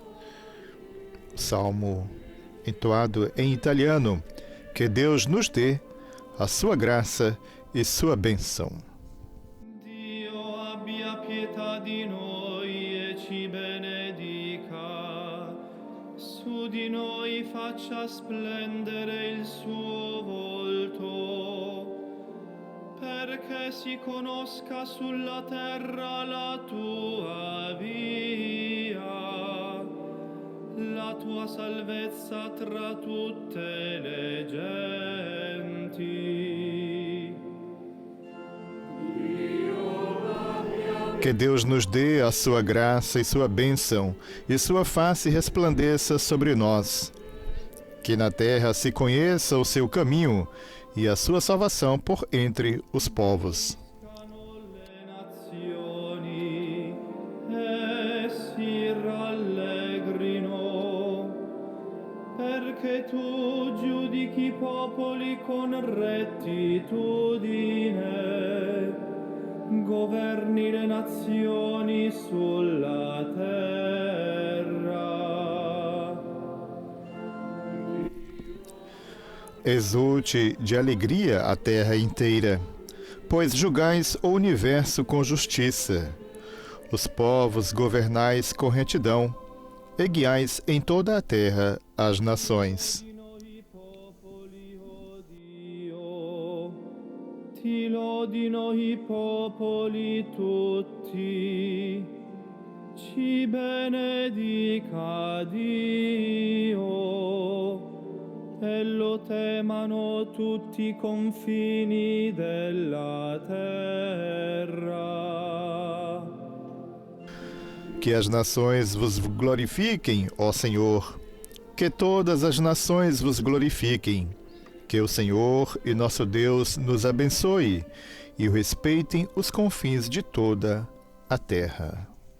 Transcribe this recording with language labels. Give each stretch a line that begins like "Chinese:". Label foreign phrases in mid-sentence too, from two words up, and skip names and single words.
Portuguese: Salmo entoado em italiano. Que Deus nos dê a sua graça e sua bênção.
Italian: Dio abbia pietà di noi e ci benedica, su di noi faccia splendere il suo volto, perché si conosca sulla terra la tua via, la tua salvezza tra tutte le genti.
Portuguese: Que Deus nos dê a sua graça e sua bênção, e sua face resplandeça sobre nós. Que na terra se conheça o seu caminho e a sua salvação por entre os povos.
Italian: Le nazioni e si rallegrino, perché tu giudichi i popoli con rettitudine, governi le nazioni sulla terra.
Portuguese: Exulte de alegria a terra inteira, pois julgais o universo com justiça. Os povos governais com retidão, e guiais em toda a terra as nações.
Italian: Ti lodino i popoli tutti, ci benedica Dio, e lo temano tutti i confini della terra.
Portuguese: Que as nações vos glorifiquem, ó Senhor. Que todas as nações vos glorifiquem. Que o Senhor e nosso Deus nos abençoe e o respeitem os confins de toda a terra.